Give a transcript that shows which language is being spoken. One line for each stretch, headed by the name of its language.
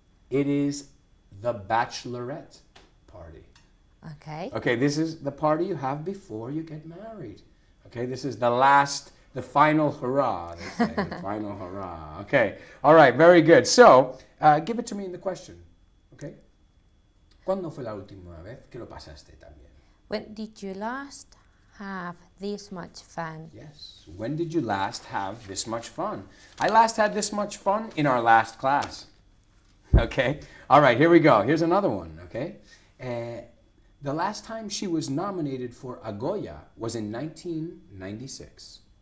English: It is the bachelorette party. Okay. Okay, this is the party you have before you get married. Okay, this is the final hurrah, they say, the final hurrah. Okay, all right, very good. So, give it to me in the question, okay?
Spanish: ¿Cuándo fue la última vez que lo pasaste también?
English: When did you last have this much fun? Yes, when did you last have this much fun? I last had this much fun in our last class. Okay, all right, here we go. Here's another one, okay? The last time she was nominated for a Goya was in 1996.